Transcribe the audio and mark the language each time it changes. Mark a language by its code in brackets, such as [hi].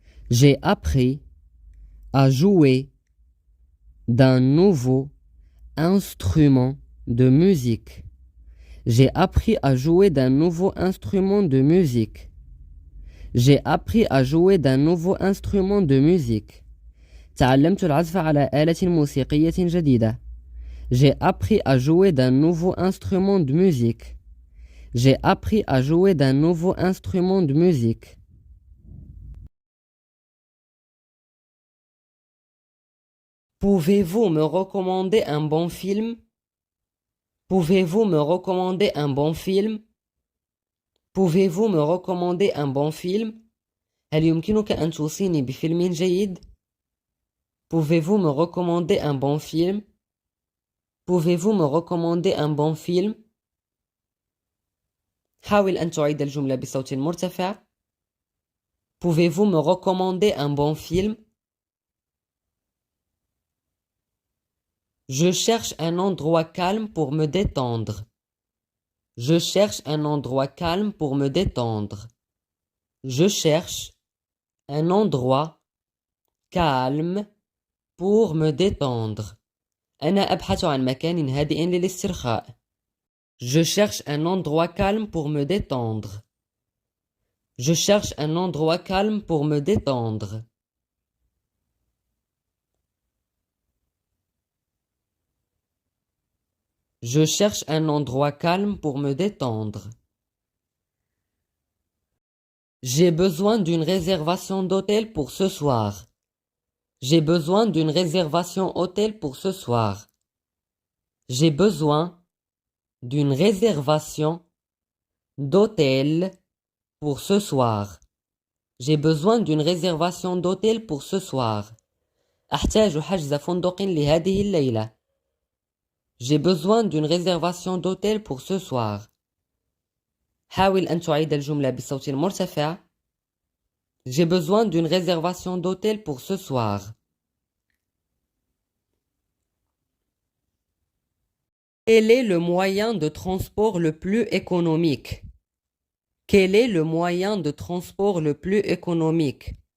[fr] J'ai appris à jouer d'un nouveau instrument de musique. J'ai appris à jouer d'un nouveau instrument de musique. J'ai appris à jouer d'un nouveau instrument de musique. [ar] تعلمت العزف على آلة موسيقية جديدة. [fr] J'ai appris à jouer d'un nouveau instrument de musique. J'ai appris à jouer d'un nouveau instrument de musique. Pouvez-vous me recommander un bon film? Pouvez-vous me recommander un bon film? Pouvez-vous me recommander un bon film? [ar] هل يمكنك أن توصيني بفيلم جيد؟ [fr] Pouvez-vous me recommander un bon film? Pouvez-vous me recommander un bon film? [ar] حاول أن تعيد الجملة بصوت مرتفع. [fr] Pouvez-vous me recommander un bon film? Je cherche un endroit calme pour me détendre. Je cherche un endroit calme pour me détendre. Je cherche un endroit calme pour me détendre. [ar] أنا أبحث عن مكان هادئ للاسترخاء. [fr] Je cherche un endroit calme pour me détendre. Je cherche un endroit calme pour me détendre. Je cherche un endroit calme pour me détendre. J'ai besoin d'une réservation d'hôtel pour ce soir. J'ai besoin d'une réservation hôtel pour ce soir. J'ai besoin d'une réservation d'hôtel pour ce soir. J'ai besoin d'une réservation d'hôtel pour ce soir. [ar] أحتاج حجز فندق لهذه الليلة. [fr] J'ai besoin d'une réservation d'hôtel pour ce soir. [ar] حاول أن تعيد الجملة بصوت مرتفع. [fr] J'ai besoin d'une réservation d'hôtel pour ce soir. Quel est le moyen de transport le plus économique? Quel est le moyen de transport le plus économique?